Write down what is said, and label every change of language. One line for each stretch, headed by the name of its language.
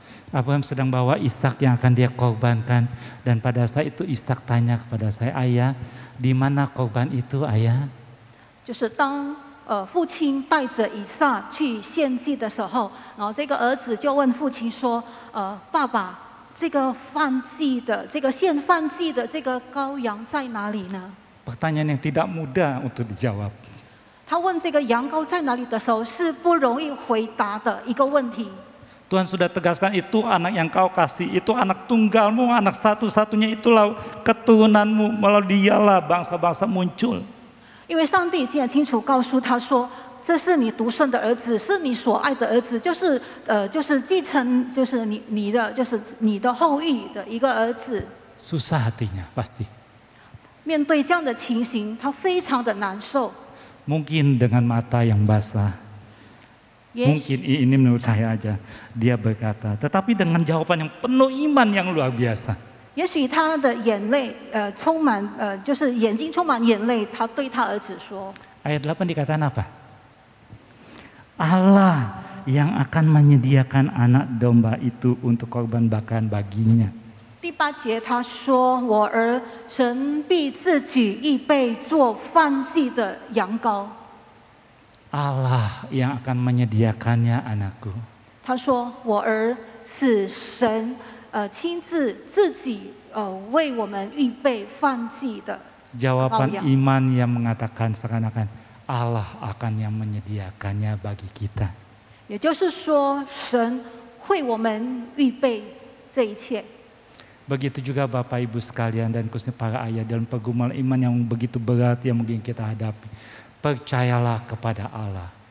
Indonesian: Abraham sedang bawa Ishak yang akan dia korbankan, dan pada saat itu Ishak tanya kepada saya, ayah, di mana korban itu, ayah?
Chinese: 就是当父亲带着以撒去献祭的时候，然后这个儿子就问父亲说：“爸爸。” 这个献燔祭的这个羔羊在哪里呢？
Indonesian: Pertanyaan yang tidak mudah untuk dijawab.
Chinese: 他问这个羊羔在哪里的时候，是不容易回答的一个问题。
Indonesian: Tuhan sudah tegaskan, itu anak yang kau kasih, itu anak tunggalmu, anak satu-satunya, itulah keturunanmu, melalui dialah bangsa-bangsa muncul.
Chinese: 因为上帝已经很清楚告诉他说。这是你独生的儿子，是你所爱的儿子，就是继承，就是你的后裔的一个儿子。
Indonesian: Susah hatinya pasti.
Chinese: 面对这样的情形，他非常的难受。
Indonesian: Mungkin dengan mata yang basah. Mungkin ini menurut saya aja. Dia berkata, tetapi dengan jawaban yang penuh iman yang luar biasa.
Chinese: 也许他的眼泪，充满，就是眼睛充满眼泪，他对他儿子说。
Indonesian: Ayat 8 dikatakan apa? Allah yang akan menyediakan anak domba itu untuk korban bakaran baginya.
Chinese: 第8节他说：“我儿，神必自己预备做燔祭的羊羔。”
Indonesian: Allah yang akan menyediakannya, anakku.
Chinese: 他说：“我儿，是神亲自己为我们预备燔祭的。”
Indonesian: Jawaban iman yang mengatakan seakan-akan Allah akan yang menyediakannya bagi kita.
Chinese: 也就是说，神为我们预备这一切。
Indonesian: Begitu juga Bapak Ibu sekalian dan khususnya para ayah dalam pergumulan iman yang begitu berat yang mungkin kita hadapi. Percayalah kepada Allah.